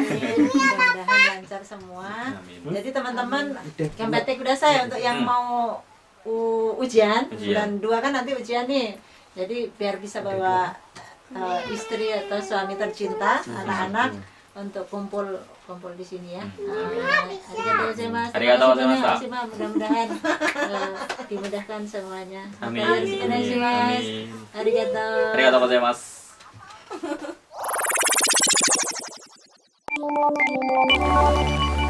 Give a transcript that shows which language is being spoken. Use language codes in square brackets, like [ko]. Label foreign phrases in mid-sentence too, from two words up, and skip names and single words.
[id] Mudah-mudahan lancar semua. Amin. Jadi teman-teman Kembatik udah saya untuk yang mau ujian bulan 2 kan nanti ujian nih. Jadi biar bisa bawa istri atau suami tercinta, anak-anak untuk kumpul di sini ya. [ja] ありがとうございます. ありがとうございます. [id] Terima kasih, mudah-mudahan dimudahkan semuanya. Amin. [ja] ありがとうございます. [id] Amin. [ja] Arigatou. ありがとうございます.